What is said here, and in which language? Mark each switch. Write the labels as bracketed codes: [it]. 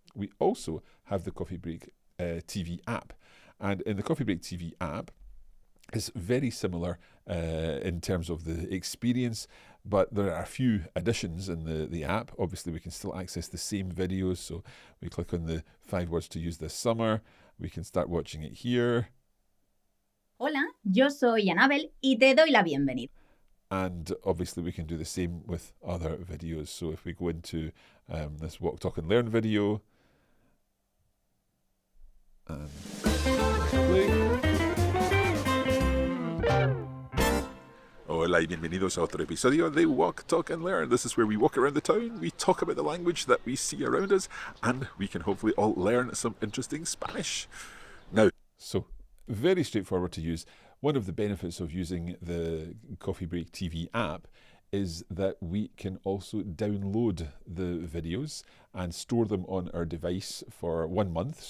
[en] We also have the Coffee Break TV app, and in the Coffee Break TV app it's very similar in terms of the experience, but there are a few additions in the app. Obviously we can still access the same videos, so we click on the 5 words to use this summer. We can start watching it here. [es] Hola, yo soy Annabel y te doy la bienvenida. [en] And obviously we can do the same with other videos. So if we go into this Walk, Talk and Learn video and play. [es] Hola y bienvenidos a otro episodio de Walk, Talk and Learn. [en] This is where we walk around the town, we talk about the language that we see around us, and we can hopefully all learn some interesting Spanish. Now, so very straightforward to use. One of the benefits of using the Coffee Break TV app is that we can also download the videos and store them on our device for 1 month.